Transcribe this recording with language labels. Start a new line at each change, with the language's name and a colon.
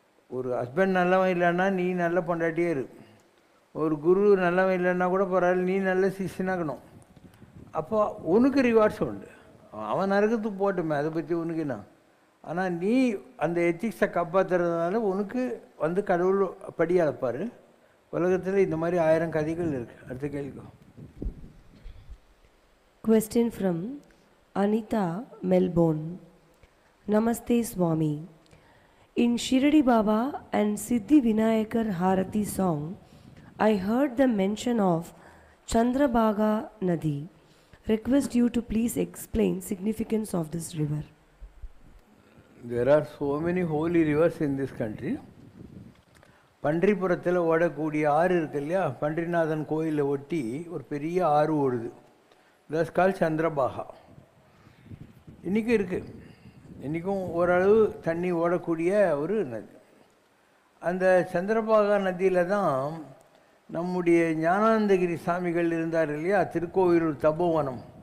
Tamil: ஒரு ஹஸ்பண்ட் நல்லவன் இல்லைன்னா நீ நல்ல பொண்டாட்டியே இரு. ஒரு குரு நல்லவன் இல்லைன்னா கூட பரவாயில்ல, நீ நல்ல சிஷ்யனாகணும். அப்போ உனக்கு ரிவார்ட்ஸ் உண்டு. அவன் நரகத்துக்கு போட்டுமே, அதை பற்றி உனக்கு என்ன. ஆனால் நீ அந்த எத்திக்ஸை காப்பாற்றுறதுனால உனக்கு கடவுள் படி அளப்பார். உலகத்தில் இந்த மாதிரி 1000 கதைகள் இருக்குது. அடுத்த கேள்வி.
English: Question from Anita, Melbourne. Namaste Swami. In Shirdi Baba and Siddhi Vinayakar Harati song, I heard the mention of Chandrabhaga Nadi. Request you to please explain significance of this river. There are so many holy rivers in this country.
Tamil: பன்றிபுரத்தில் ஓடக்கூடிய ஆறு இருக்கு இல்லையா, பன்றிநாதன் கோயிலை ஒட்டி ஒரு பெரிய ஆறு ஓடுது.
English: that's call
Tamil: Chandrabhaga. இன்றைக்கும் இருக்குது. இன்றைக்கும் ஓரளவு தண்ணி ஓடக்கூடிய ஒரு நதி. அந்த சந்திரபாகா நதியில் தான் நம்முடைய ஞானானந்தகிரி சாமிகள் இருந்தார் இல்லையா, திருக்கோவிலூர் தபோவனம்.